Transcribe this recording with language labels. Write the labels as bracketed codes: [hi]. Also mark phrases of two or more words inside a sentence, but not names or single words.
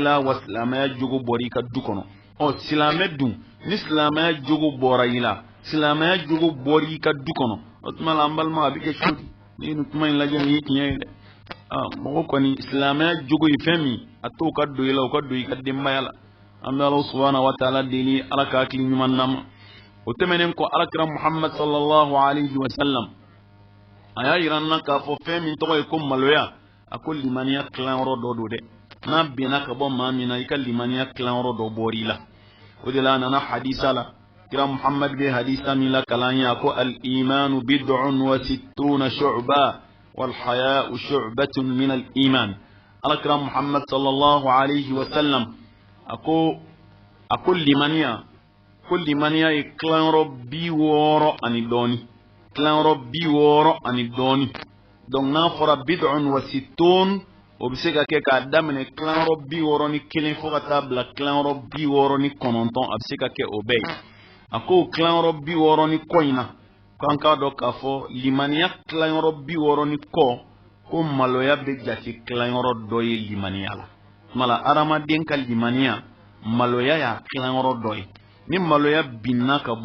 [bm] la wa silamɛya jogo bɔra i ka du kɔnɔ silamɛ dun ni silamɛya jogo bɔra i la silamɛya jogo bɔra i ka du kɔnɔ o tuma la an balima a bɛ kɛ cogo di ni nin kuma in lajɛ nin ye tiɲɛ ye dɛ mɔgɔ kɔni silamɛya jogo ye fɛn min a t'o ka don i la o ka don i ka denbaya la an bɛ Ala subahana [ar] وتعالى [bm] deli Ala ka hakili ɲuman d'an ma o tɛmɛnen kɔ alakira Muhammad [ar] صلى الله عليه وسلم [bm] a y'a yira n na k'a fɔ fɛn min tɔgɔ ye ko maloya a ko limaniya tilanyɔrɔ dɔ don dɛ n'a bɛnna ka bɔ maa min na i ka limaniya tilanyɔrɔ dɔ bɔr'i la o de la a nana hadisa la kira Muhammad bɛ hadisa min la kalan ye a ko [ar] الإيمان بضع وستون شعبة والحياء شعبة من الإيمان [bm] alakira Muhammad [ar] صلى الله عليه وسلم [bm] a ko limaniya ko limaniya ye tilayɔrɔ 60 ani dɔɔni tilayɔrɔ 60 ani dɔɔni donc n'a fɔra [ar] بضع وستون [bm] o bɛ se ka kɛ k'a daminɛ tilayɔrɔ 61 fo ka taa bila tilayɔrɔ 69 a bɛ se ka kɛ o bɛɛ ye a ko tilayɔrɔ 60 ni kɔ in na k'an k'a dɔn k'a fɔ limaniya tilayɔrɔ 60 ni kɔ ko maloya bɛ jate tilayɔrɔ dɔ ye limaniya la mala adamaden ka limaniya maloya y'a tilayɔrɔ dɔ ye ni maloya binna ka bɔ